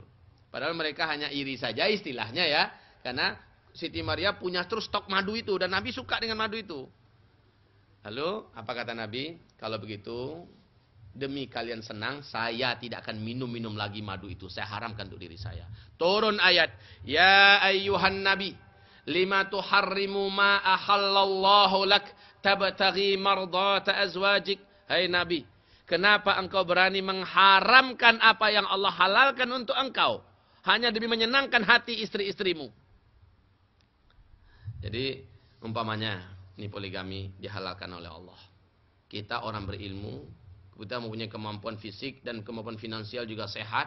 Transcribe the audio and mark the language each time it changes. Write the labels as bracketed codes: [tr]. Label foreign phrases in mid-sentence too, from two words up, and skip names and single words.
[id] Padahal mereka hanya iri saja istilahnya ya. Karena Siti Maria punya terus stok madu itu. Dan Nabi suka dengan madu itu. Lalu apa kata Nabi? Kalau begitu, demi kalian senang, saya tidak akan minum-minum lagi madu itu. Saya haramkan untuk diri saya. Turun ayat. [ar] يا أيها النبي. لم تحرم ما أحل الله لك. تبتغي مرضات أزواجك. [id] Hai Nabi. Kenapa engkau berani mengharamkan apa yang Allah halalkan untuk engkau? Hanya demi menyenangkan hati istri-istrimu. Jadi, umpamanya, ini poligami dihalalkan oleh Allah. Kita orang berilmu, kita mempunyai kemampuan fisik dan kemampuan finansial juga sehat.